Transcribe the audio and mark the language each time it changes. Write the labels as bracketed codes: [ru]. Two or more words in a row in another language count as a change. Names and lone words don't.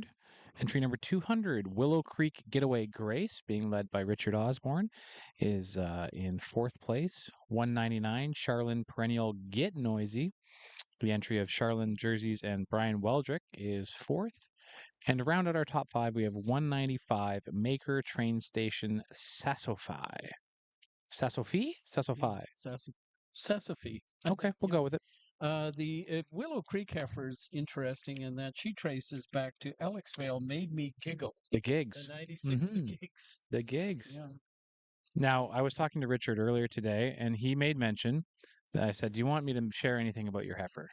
[en] Entry number 200, Willow Creek Getaway Grace, being led by Richard Osborne, is in fourth place. 199, Charlin Perennial Get Noisy. The entry of Charlin Jerseys and Brian Weldrick is fourth. And to round out our top 5, we have 195, Maker Train Station Sassofy. Sassofy? Sassofy. Sassafy. Okay, we'll go with it. The Willow Creek heifer is interesting in that she traces back to Alexvale Made Me Giggle. The gigs. The 96, the gigs. The gigs. Yeah. Now, I was talking to Richard earlier today, and he made mention that I said, do you want me to share anything about your heifer?